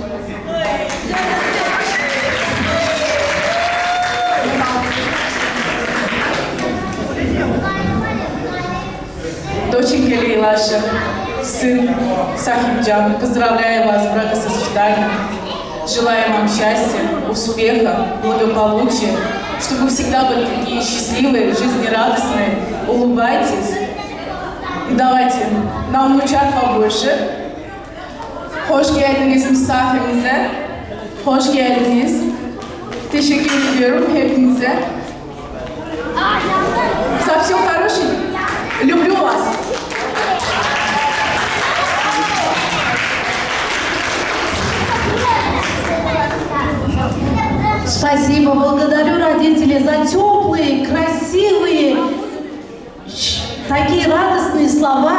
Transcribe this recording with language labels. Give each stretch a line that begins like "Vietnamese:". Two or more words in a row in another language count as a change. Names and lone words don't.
Russian: Доченька Лейлаша, сын Сахибджан, поздравляю вас с бракосочетанием. Желаю вам счастья, успеха, благополучия, чтобы вы всегда были такие счастливые, жизнерадостные. Улыбайтесь. И давайте нам внучат побольше.
Turkish: Hoş geldiniz misafirimize. Hoş geldiniz. Teşekkür ediyorum hepinize.
Russian: Совсем хороший. Люблю вас. Спасибо, благодарю родителей за теплые, красивые, такие радостные слова.